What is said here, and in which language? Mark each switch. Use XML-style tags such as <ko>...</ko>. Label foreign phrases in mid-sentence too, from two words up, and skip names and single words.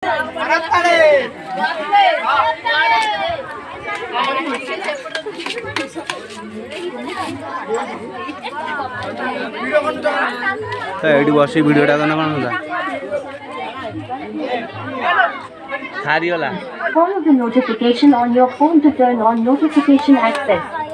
<or>ଏଇଠି ବସି ଭିଡ଼ିଓଟା କନେ କ'ଣ ହେଲା ହାରିଗଲା।</or> <en>Follow the notification on your phone to turn on notification access.</en>